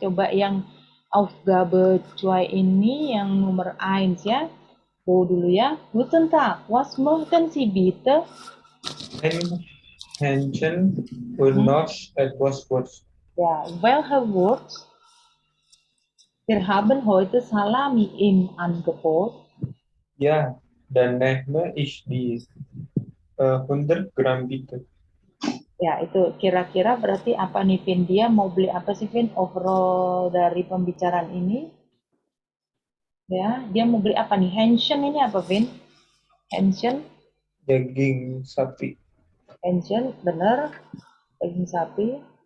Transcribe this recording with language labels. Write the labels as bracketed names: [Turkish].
[Indonesian] Coba yang Aufgabe 2 ini yang nomor 1 ya. Dulu ya. [German] Guten Tag, was möchten Sie bitte? Ein Hähnchen und noch etwas Wurst. Ja, welche Wurst? Wir haben heute Salami im Angebot. Ja, dann nehme ich die 100 Gramm bitte. [Indonesian] Ya, itu kira-kira berarti apa nih, Vin? Dia mau beli apa sih, Vin? Overall dari pembicaraan ini. Ya, dia mau beli apa nih? Hähnchen ini apa, Vin? Hähnchen? Daging sapi. Hähnchen, bener. Daging sapi.